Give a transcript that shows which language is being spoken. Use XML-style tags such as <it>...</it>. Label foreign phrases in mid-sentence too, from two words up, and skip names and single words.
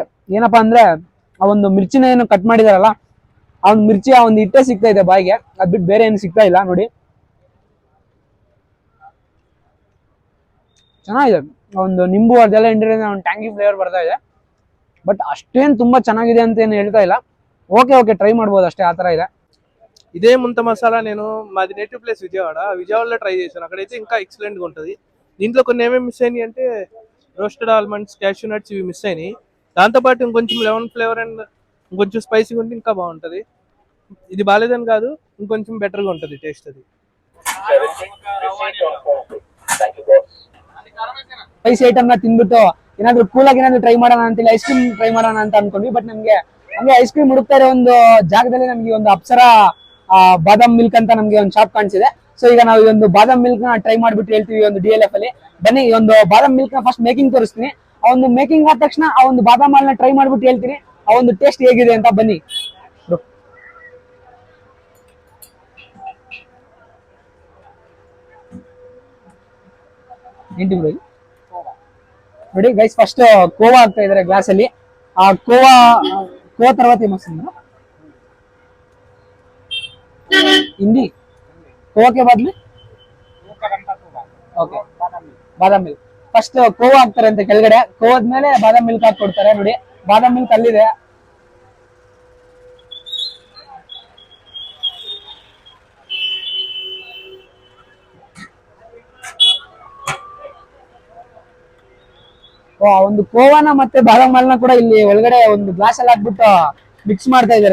<kn>ಏನಪ್ಪಾ ಅಂದ್ರೆ ಆ ಒಂದು ಮಿರ್ಚಿನ ಏನು ಕಟ್ ಮಾಡಿದಾರಲ್ಲ, ಆ ಒಂದು ಮಿರ್ಚಿ ಆ ಒಂದು ಹಿಟ್ಟೆ ಸಿಗ್ತಾ ಇದೆ ಬಾಯಿಗೆ, ಅದ್ ಬಿಟ್ಟು ಬೇರೆ ಏನು ಸಿಗ್ತಾ ಇಲ್ಲ. ನೋಡಿ ಚೆನ್ನಾಗಿದೆ. ಒಂದು ನಿಂಬು ಅದೆಲ್ಲ ಹಿಂಡಿರೋದ್ರಿಂದ ಒಂದು</kn> <en>tangy flavour</en> <kn>ಬರ್ತಾ ಇದೆ. ಬಟ್ ಅಷ್ಟೇನು ತುಂಬಾ ಚೆನ್ನಾಗಿದೆ ಅಂತ ಏನು ಹೇಳ್ತಾ ಇಲ್ಲ.</kn> <en>okay try</en> <kn>ಮಾಡ್ಬೋದು అಷ್ಟೇ, ఆ ತರ ಇದೆ.</kn> <te>ఇదే ముంత మసాలా నేను మాది</te> <en>native place</en> <te>విజయవాడలో ట్రై చేశాను. అక్కడైతే ఇంకా ఎక్సలెంట్ గా ఉంటుంది. దీంట్లో కొన్ని ఏమేమి మిస్ అయినాయి అంటే</te> <en>roasted almonds, cashew nuts</en> <te>ఇవి మిస్ అయినాయి. దాంతోపాటు ఇంకొంచెం</te> <en>lemon flavour and</en> <te>ఇంకొంచెం స్పైసీగా ఉంటే ఇంకా బాగుంటుంది. ఇది బాగాలేదని కాదు, ఇంకొంచెం బెటర్గా ఉంటుంది టేస్ట్. అది</te> <en>spicy item</en> <kn>ನ ತಿಂದ್ಬಿಟ್ಟು ಏನಾದ್ರು ಕೂಲ್ ಆಗಿ ಏನಾದ್ರು ಟ್ರೈ ಮಾಡೋಣ ಅಂತೇಳಿ</kn> <en>ice cream</en> <kn>ಟ್ರೈ ಮಾಡೋಣ ಅಂತ ಅನ್ಕೊಂಡ್ವಿ. ಬಟ್ ನಮ್ಗೆ ಹಂಗೆ</kn> <en>ice cream</en> <kn>ಹುಡುಕ್ತಾ ಇರೋ ಒಂದು ಜಾಗದಲ್ಲಿ ನಮ್ಗೆ ಒಂದು ಅಪ್ಸರಾ ಬಾದಾಮ್ ಮಿಲ್ಕ್ ಅಂತ ನಮ್ಗೆ ಒಂದು ಶಾಪ್ ಕಾಣಿಸಿದೆ. ಸೊ ಈಗ ನಾವು ಈ ಒಂದು ಬಾದಾಮ್ ಮಿಲ್ಕ್ ನ ಟ್ರೈ ಮಾಡ್ಬಿಟ್ಟು ಹೇಳ್ತೀವಿ ಒಂದು DLF ಅಲ್ಲಿ. ಬನ್ನಿ, ಈ ಒಂದು ಬಾದಾಮ್ ಮಿಲ್ಕ್ ನ</kn> <en>first making</en> <kn>ತೋರಿಸ್ತೀನಿ. ಆ ಒಂದು ಮೇಕಿಂಗ್ ಆದ ತಕ್ಷಣ ಆ ಒಂದು ಬಾದಾಮ್ ಹಾಲ್ನ ಟ್ರೈ ಮಾಡ್ಬಿಟ್ಟು ಹೇಳ್ತೀನಿ ಆ ಒಂದು ಟೇಸ್ಟ್ ಹೇಗಿದೆ ಅಂತ. ಬನ್ನಿ. ನೋಡಿ ಗೈಸ್, ಫಸ್ಟ್ ಕೋವಾ ಹಾಕ್ತಾ ಇದಾರೆ ಗ್ಲಾಸ್ ಅಲ್ಲಿ.</kn> <te>ಆ ಕೋವಾ తర్వాత ఏమొస్తుంది ಹಿಂದಿ?</te> <kn>ಕೋವಾಕ್ಕೆ ಬದಲು ಓಕೆ ಬಾದಾಮ್ ಮಿಲ್ಕ್. ಫಸ್ಟ್ ಕೋವಾ ಹಾಕ್ತಾರೆ ಅಂತ ಕೆಳಗಡೆ, ಕೋವಾದ ಮೇಲೆ ಬಾದಾಮ್ ಮಿಲ್ಕ್ ಹಾಕಿ ಕೊಡ್ತಾರೆ. ನೋಡಿ ಬಾದಾಮ್ ಮಿಲ್ಕ್ ಅಲ್ಲಿದೆ. ಒಂದು ಕೋವಾನ ಮತ್ತೆ ಬಾದಾಮ್ ಹಾಲ್ನ ಕೂಡ ಇಲ್ಲಿ ಒಳಗಡೆ ಒಂದು ಗ್ಲಾಸ್ ಅಲ್ಲಿ ಹಾಕ್ಬಿಟ್ಟು ಮಿಕ್ಸ್ ಮಾಡ್ತಾ ಇದಾರೆ.</kn>